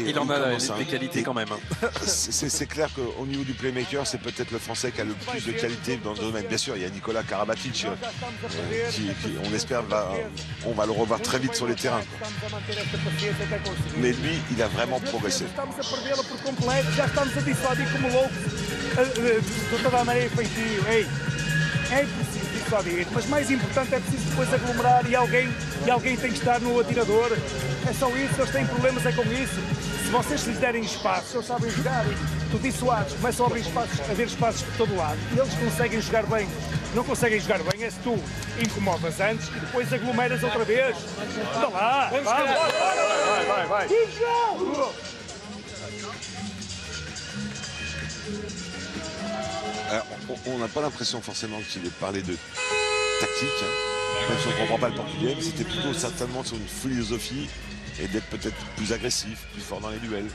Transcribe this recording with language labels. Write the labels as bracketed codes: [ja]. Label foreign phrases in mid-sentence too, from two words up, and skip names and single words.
[fr] Il en a des qualités quand même. C'est clair qu'au niveau du playmaker, c'est peut-être le Français qui a le plus de qualité dans le domaine. Bien sûr, il y a Nicolas Karabatic qui on espère, on va le revoir très vite sur les terrains. Mais lui, il a vraiment progressé. [pt] É preciso dissuadir, mas mais importante é preciso depois aglomerar e alguém tem que estar no atirador. É só isso, eles têm problemas é com isso. Se vocês lhes derem espaço, eles sabem jogar. Tu dissuades, começam a haver espaços por todo lado e eles conseguem jogar bem. Não conseguem jogar bem é se tu incomodas antes e depois aglomeras outra vez. Anda lá, vai. [fr] Alors, on n'a pas l'impression forcément qu'il ait parlé de tactique, hein. Même si on ne comprend pas le portugais, mais c'était plutôt certainement sur une philosophie et d'être peut-être plus agressif, plus fort dans les duels.